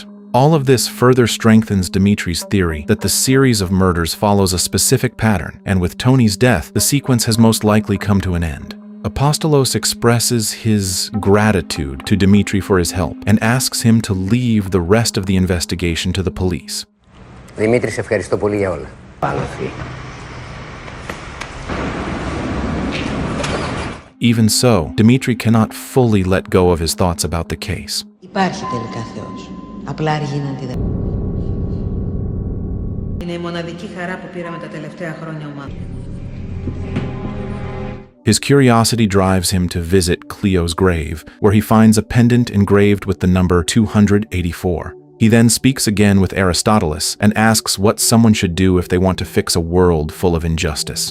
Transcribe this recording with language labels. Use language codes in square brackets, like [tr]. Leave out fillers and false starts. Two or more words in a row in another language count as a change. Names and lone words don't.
[en] All of this further strengthens Dimitri's theory that the series of murders follows a specific pattern, and with Tony's death, the sequence has most likely come to an end. Apostolos expresses his gratitude to Dimitri for his help and asks him to leave the rest of the investigation to the police. [el] Δημήτρη, σε ευχαριστώ πολύ για όλα. [en] Even so, Dimitri cannot fully let go of his thoughts about the case. [el] Υπάρχει τελικά Θεός. Απλά αργεί να αντιδράσει. Είναι η μοναδική χαρά που πήραμε τα τελευταία χρόνια ομάδα. [en] His curiosity drives him to visit Cleo's grave, where he finds a pendant engraved with the number 284. He then speaks again with Aristoteles and asks what someone should do if they want to fix a world full of injustice.